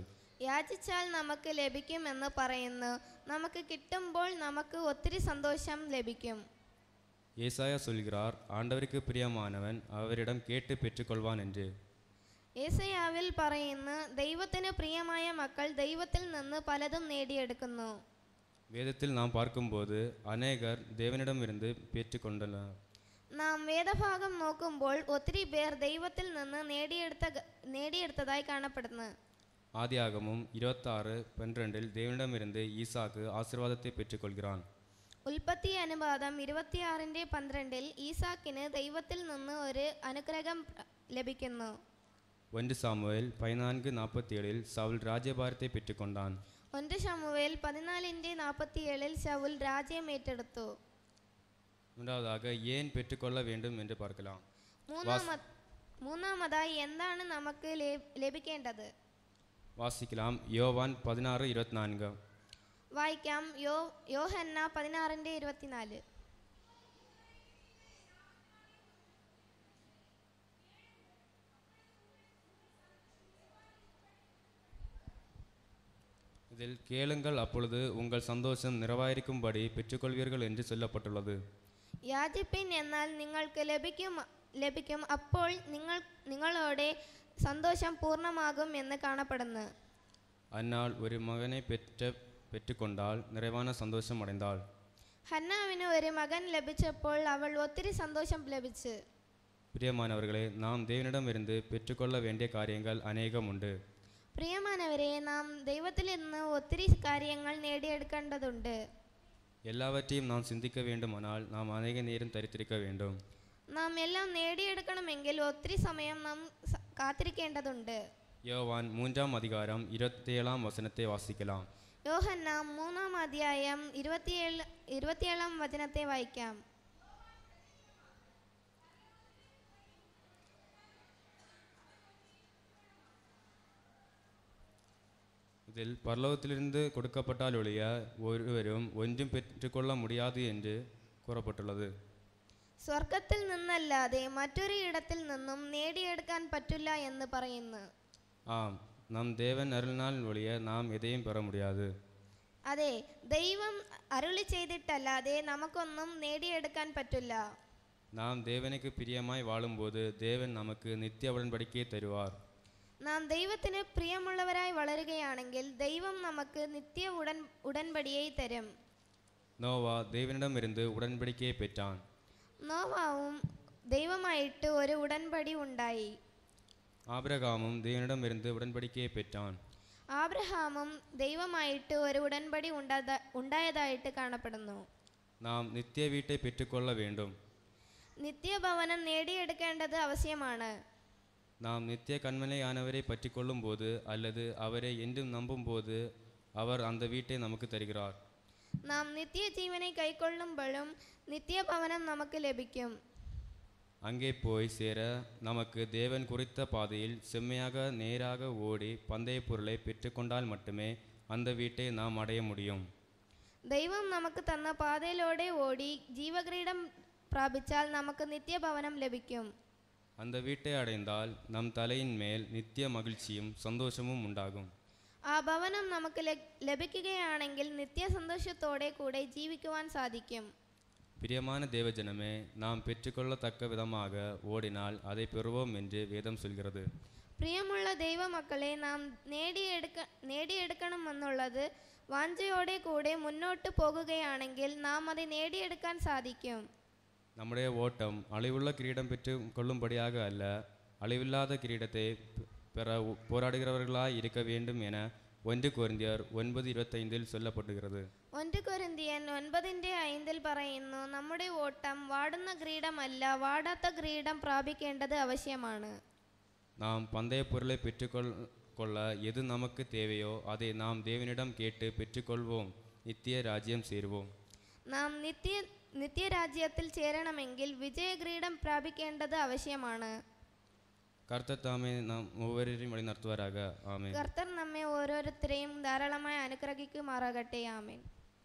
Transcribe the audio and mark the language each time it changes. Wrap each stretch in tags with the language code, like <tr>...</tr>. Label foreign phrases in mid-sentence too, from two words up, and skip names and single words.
<ml>യാചിച്ചാൽ നമുക്ക് ലഭിക്കുമെന്ന് പറയുന്നു. നമുക്ക് കിട്ടുമ്പോൾ നമുക്ക് ഒത്തിരി സന്തോഷം ലഭിക്കും.</ml> <ta>ஏசாயா சொல்கிறார், ஆண்டவருக்கு பிரியமானவன் அவரிடம் கேட்டு பெற்றுக்கொள்வான் என்று.</ta> <ml>യേശയ്യാവിൽ പറയുന്നു, ദൈവത്തിന് പ്രിയമായ മക്കൾ ദൈവത്തിൽ നിന്ന് പലതും നേടിയെടുക്കുന്നു.</ml> <ta>வேதத்தில் நாம் பார்க்கும்போது அநேகர் தேவனிடமிருந்து பெற்றுக்கொண்டனர்.</ta> <ml>നാം വേദഭാഗം നോക്കുമ്പോൾ ഒത്തിരി പേർ ദൈവത്തിൽ നിന്ന് നേടിയെടുത്തതായി കാണപ്പെടുന്നു.</ml> <ta>ஆதியாகமம் 26:12 தேவனிடமிருந்து ஈசாக்கு ஆசீர்வாதத்தை பெற்றுக்கொள்கிறான்.</ta> <ml>ഉൽപ്പത്തി അനുപാതം 26:12 ഈസാക്കിന് ദൈവത്തിൽ നിന്ന് ഒരു അനുഗ്രഹം ലഭിക്കുന്നു.</ml> <ta>1 சாமுவேல் 14:47 சவுல் ராஜ்யபாரத்தை பெற்றுக்கொண்டான்.</ta> <ml>1 ശമൂവേൽ 14:47 ശൗൽ രാജ്യം ഏറ്റെടുത്തു.</ml> <ta>மூன்றாவதாக ஏன் பெற்றுக்கொள்ள வேண்டும் என்று பார்க்கலாம்.</ta> <ml>മൂന്നാമതായി എന്താണ് നമുക്ക് ലഭിക്കേണ്ടത്?</ml> <ta>வாசிக்கலாம். யோவான் 16:24.</ta> <ml>വായിക്കാം. യോഹന്ന 16:24.</ml> <ta>இதில் கேளுங்கள், அப்பொழுது உங்கள் சந்தோஷம் நிறைவாயிருக்கும்படி பெற்றுக்கொள்வீர்கள் என்று சொல்லப்பட்டுள்ளது.</ta> <ml>യാചിപ്പിൻ, എന്നാൽ നിങ്ങൾക്ക് ലഭിക്കും, അപ്പോൾ നിങ്ങളുടെ സന്തോഷം പൂർണ്ണമാകും എന്ന് കാണപ്പെടുന്നു.</ml> <ta>அந்நாள் ஒரு மகனை பெற்றுக்கொண்டால் நிறைவான சந்தோஷம் அடைந்தாள்.</ta> <ml>ഹന്നാവിന് ഒരു മകൻ ലഭിച്ചപ്പോൾ അവൾ ഒത്തിരി സന്തോഷം ലഭിച്ചു.</ml> <ta>பிரியமானவர்களே, நாம் தேவனிடமிருந்து பெற்றுக்கொள்ள வேண்டிய காரியங்கள் அநேகம் உண்டு.</ta> <ml>പ്രിയമാനവരെ, നാം ദൈവത്തിൽ നിന്ന് ഒത്തിരി കാര്യങ്ങൾ നേടിയെടുക്കേണ്ടതുണ്ട്.</ml> <ta>எல்லாவற்றையும் நாம் சிந்திக்க வேண்டுமானால் நாம் அநேக நேரம் தரித்திருக்க வேண்டும்.</ta> <ml>നാം എല്ലാം നേടിയെടുക്കണമെങ്കിൽ ഒത്തിരി സമയം നാം കാത്തിരിക്കേണ്ടതുണ്ട്.</ml> <ta>யோவான் 3:27 வாசிக்கலாம்.</ta> <ml>യോഹന്ന 3:27 വായിക്കാം.</ml> <ta>இதில் பரலோகத்திலிருந்து கொடுக்கப்பட்டால் ஒழிய ஒருவரும் ஒன்றும் பெற்றுக்கொள்ள முடியாது என்று கூறப்பட்டுள்ளது.</ta> <ml>സ്വർഗത്തിൽ നിന്നല്ലാതെ മറ്റൊരു ഇടത്തിൽ നിന്നും നേടിയെടുക്കാൻ പറ്റില്ല എന്ന് പറയുന്നു.</ml> <ta>ஆம், நம் தேவன் அருளினால் ஒழிய நாம் எதையும் பெற முடியாது.</ta> <ml>അതെ, ദൈവം അരുളി ചെയ്തിട്ടല്ലാതെ നമുക്കൊന്നും നേടിയെടുക്കാൻ പറ്റില്ല.</ml> <ta>நாம் தேவனுக்கு பிரியமாய் வாழும்போது தேவன் நமக்கு நித்திய உடன்படிக்கையை தருவார்.</ta> <ml>നാം ദൈവത്തിന് പ്രിയമുള്ളവരായി വളരുകയാണെങ്കിൽ ദൈവം നമുക്ക് നിത്യ ഉടൻപടിയെ തരും.</ml> <ta>நோவா தேவனிடமிருந்து உடன்படிக்கையை பெற்றான்.</ta> <ml>നോവാവും ദൈവമായിട്ട് ഒരു ഉടൻപടി ഉണ്ടായി.</ml> <ta>ஆபிரகாமும் தேவனிடமிருந்து உடன்படிக்கையை பெற்றான்.</ta> <ml>ആബ്രഹാമും ദൈവമായിട്ട് ഒരു ഉടൻപടി ഉണ്ടായതായിട്ട് കാണപ്പെടുന്നു.</ml> <ta>நாம் நித்திய வீட்டை பெற்றுக்கொள்ள வேண்டும்.</ta> <ml>നിത്യഭവനം നേടിയെടുക്കേണ്ടത് ആവശ്യമാണ്.</ml> <ta>நாம் நித்திய கண்மலையானவரை பற்றி கொள்ளும் போது அல்லது அவரை என்றும் நம்பும் போது அவர் அந்த வீட்டை நமக்கு தருகிறார்.</ta> <ml>നാം നിത്യജീവനെ കൈക്കൊള്ളുമ്പോഴും നിത്യഭവനം നമുക്ക് ലഭിക്കും.</ml> <ta>அங்கே போய் சேர நமக்கு தேவன் குறித்த பாதையில் செம்மையாக நேராக ஓடி பந்தய பொருளை பெற்றுக்கொண்டால் மட்டுமே அந்த வீட்டை நாம் அடைய முடியும்.</ta> <ml>ദൈവം നമുക്ക് തന്ന പാതയിലൂടെ ഓടി ജീവകിരീടം പ്രാപിച്ചാൽ നമുക്ക് നിത്യഭവനം ലഭിക്കും.</ml> <ta>அந்த வீட்டை அடைந்தால் நம் தலையின் மேல் நித்திய மகிழ்ச்சியும் சந்தோஷமும் உண்டாகும்.</ta> <ml>ആ ഭവനം നമുക്ക് ലഭിക്കുകയാണെങ്കിൽ നിത്യസന്തോഷത്തോടെ കൂടെ ജീവിക്കുവാൻ സാധിക്കും.</ml> <ta>பிரியமான தேவஜனமே, நாம் பெற்றுக்கொள்ளத்தக்க விதமாக ஓடினால் அதை பெறுவோம் என்று வேதம் சொல்கிறது.</ta> <ml>പ്രിയമുള്ള ദൈവമക്കളെ, നാം നേടിയെടുക്കണമെന്നുള്ളത് വാഞ്ചയോടെ കൂടെ മുന്നോട്ട് പോകുകയാണെങ്കിൽ നാം അത് നേടിയെടുക്കാൻ സാധിക്കും.</ml> <ta>நம்முடைய ஓட்டம் அழிவுள்ள கிரீடம் பெற்று கொள்ளும்படியாக அல்ல, அழிவில்லாத கிரீடத்தை பெற போராடுகிறவர்களாய் இருக்க வேண்டும் என 1 கொரிந்தியர் 9:25 சொல்லப்படுகிறது.</ta> <ml>1 കൊരിന്ത്യൻ 9:5 പറയുന്നു, നമ്മുടെ ഓട്ടം വാടുന്ന கிரீடമല്ല, വാടാത്ത கிரீடம் പ്രാപിക്കേണ്ടത് ആവശ്യമാണ്.</ml> <ta>நாம் பந்தய பொருளை பெற்றுக்கொள்ள எது நமக்கு தேவையோ அதை நாம் தேவனிடம் கேட்டு பெற்றுக்கொள்வோம், நித்திய ராஜ்யம் சேருவோம்.</ta> <ml>നാം നിത്യരാജ്യത്തിൽ ചേരണമെങ്കിൽ വിജയകിരീടം പ്രാപിക്കേണ്ടത് ആവശ്യമാണ്. കർത്തർ താമേ നാം ഓരോരുത്തരെയും വഴി നടത്തുവാരാക. ആമേൻ. കർത്തർ നമ്മെ ഓരോരുത്തരെയും ധാരാളമായി അനുഗ്രഹിക്കുമാറാകട്ടെ. ആമേൻ.</ml>